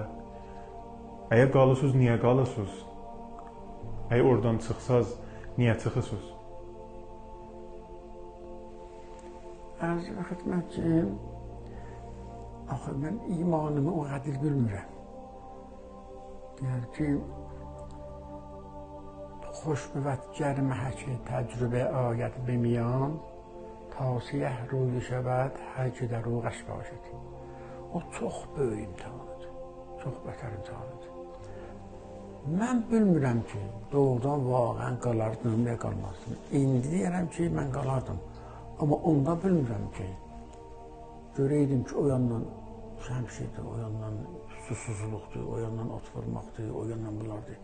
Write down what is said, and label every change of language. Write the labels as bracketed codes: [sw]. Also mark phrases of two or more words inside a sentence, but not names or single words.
[az] Əgər qalısınız, niyə qalısınız? Əgər oradan çıxsaz, niyə çıxısınız? Ərz xidmət ki, axı mən imanımı o qədər bilmirəm. Yəni ki, [fa] خوشبوتگر محک تجربه آید به میان تاسیه روی شود هر که در روغش باشد. [az] O çox böyük imtihanıdır, çox bətər imtihanıdır. Mən bilmirəm ki, doğrudan vaqən qalardım, nə qalmazdım. İndi deyərəm ki, mən qalardım. Amma onda bilmirəm ki, görəydim ki, o yandan şəmşirdir, o yandan susuzluqdur, o yandan ot vurmaqdır, o yandan bunlardır.